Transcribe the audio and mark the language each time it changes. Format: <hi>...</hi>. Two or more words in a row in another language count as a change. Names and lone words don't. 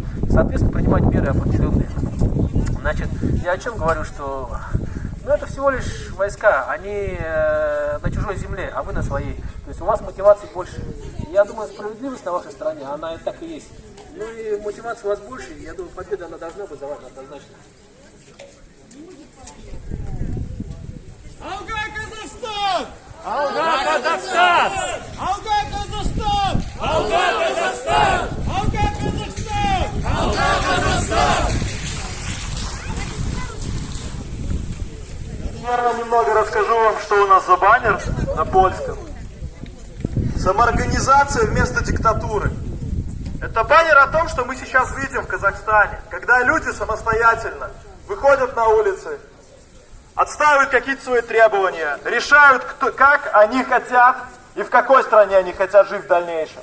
<ru>Соответственно, принимать меры определенные. Значит, я о чем говорю, что это всего лишь войска, они на чужой земле, а вы на своей. То есть у вас мотивации больше. Я думаю, справедливость на вашей стороне, она и так и есть. И мотивация у вас больше, я думаю, победа она должна быть за вами однозначно.</ru> <kk>Алга Казахстан! Алга Казахстан! Алга Казахстан! Алга Казахстан! Алга Казахстан! Алга Казахстан!</kk> <ru>Наверное, немного расскажу вам, что у нас за баннер на польском. Самоорганизация вместо диктатуры. Это баннер о том, что мы сейчас видим в Казахстане, когда люди самостоятельно выходят на улицы, отстаивают какие-то свои требования, решают, как они хотят и в какой стране они хотят жить в дальнейшем.</ru>